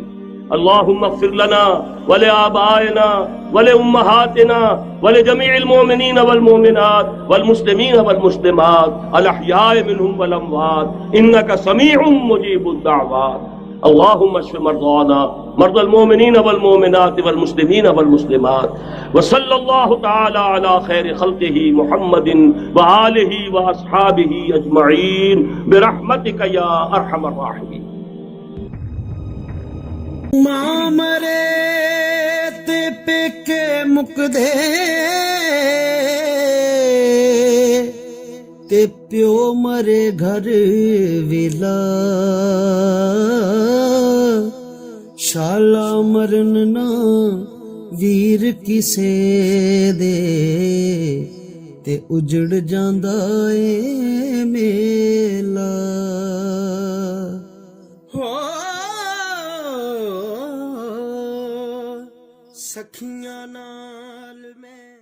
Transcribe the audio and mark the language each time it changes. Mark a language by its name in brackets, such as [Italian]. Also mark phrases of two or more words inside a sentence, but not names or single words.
[Arabic] اللهم اغفر لنا ولآبائنا ولأمهاتنا ولجميع المؤمنين والمؤمنات والمسلمين والمسلمات الأحياء منهم والأموات إنك سميع مجيب الدعوات. اللهم اشف مرضانا مرضى المؤمنين والمؤمنات والمسلمين والمسلمات وصلى الله تعالى على خير خلقه محمد وآله وأصحابه أجمعين برحمتك يا أرحم الراحمين. [Punjabi] ਮਾਂ ਮਰੇ ਤੇ ਪੇਕੇ ਮੁਕਦੇ ਤੇ ਪਿਓ ਮਰੇ ਘਰ ਵੇਲਾ ਸ਼ਾਲਾ ਮਰਨ ਨਾ ਵੀਰ ਕਿਸੇ ਦੇ ਤੇ ਉਜੜ ਜਾਂਦਾ ਏ ਮੇਲਾ ਹੋ ਸਖੀਆਂ ਨਾਲ ਮੈਂ